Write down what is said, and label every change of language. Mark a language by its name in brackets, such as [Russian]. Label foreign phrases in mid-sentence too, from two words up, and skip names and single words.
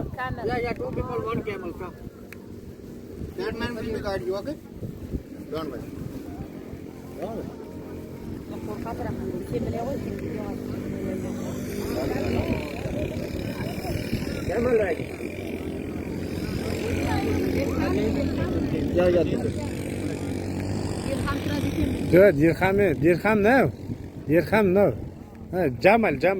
[English] Yeah, two people, one camel. Come. That man will guide you, okay? Don't worry. [Kazakh] қорқа бірақ сен біле ғой сен видеоға [English] Camel ride. Yeah. Дирхам no. Дирхам no. Jamal.